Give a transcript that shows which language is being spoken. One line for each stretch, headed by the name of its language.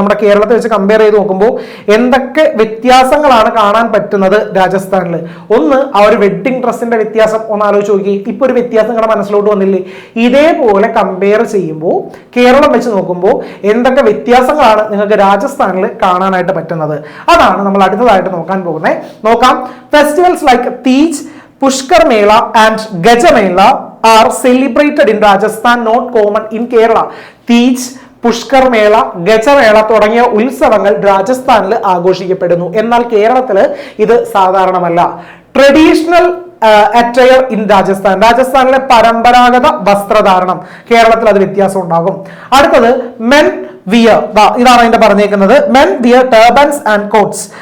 Malayalam: നമ്മുടെ കേരളത്തെ വെച്ച് കമ്പയർ ചെയ്ത് നോക്കുമ്പോൾ എന്തൊക്കെ വ്യത്യാസങ്ങളാണ് കാണാൻ പറ്റുന്നത് രാജസ്ഥാനിൽ? ഒന്ന്, ആ ഒരു വെഡ്ഡിംഗ് ഡ്രസ്സിന്റെ വ്യത്യാസം ഒന്ന് ആലോചിച്ച് നോക്കി. ഇപ്പൊ ഒരു വ്യത്യാസം നിങ്ങളുടെ മനസ്സിലോട്ട് വന്നില്ലേ? ഇതേപോലെ കമ്പയർ ചെയ്യുമ്പോൾ കേരളം വെച്ച് നോക്കുമ്പോൾ എന്തൊക്കെ വ്യത്യാസങ്ങളാണ് നിങ്ങൾക്ക് രാജസ്ഥാനിൽ കാണാനായിട്ട് പറ്റുന്നത്? അതാണ് നമ്മൾ അടുത്തതായിട്ട് നോക്കാൻ പോകുന്നത്. നോക്കാം.
English: Festivals like Teej, Pushkar Mela and Gajamela are celebrated in Rajasthan, not common in Kerala.
Malayalam: Teej, Pushkar മേള, ഗജമേള തുടങ്ങിയ ഉത്സവങ്ങൾ രാജസ്ഥാനിൽ ആഘോഷിക്കപ്പെടുന്നു. എന്നാൽ കേരളത്തിൽ ഇത് സാധാരണമല്ല.
English: traditional attire in Rajasthan,
Malayalam: രാജസ്ഥാനിലെ പരമ്പരാഗത വസ്ത്രധാരണം. കേരളത്തിൽ അത് വ്യത്യാസം ഉണ്ടാകും. അടുത്തത്, മെൻ വിയർ, ഇതാണ് അതിന്റെ പറഞ്ഞേക്കുന്നത്,
English: Men wear turbans and coats.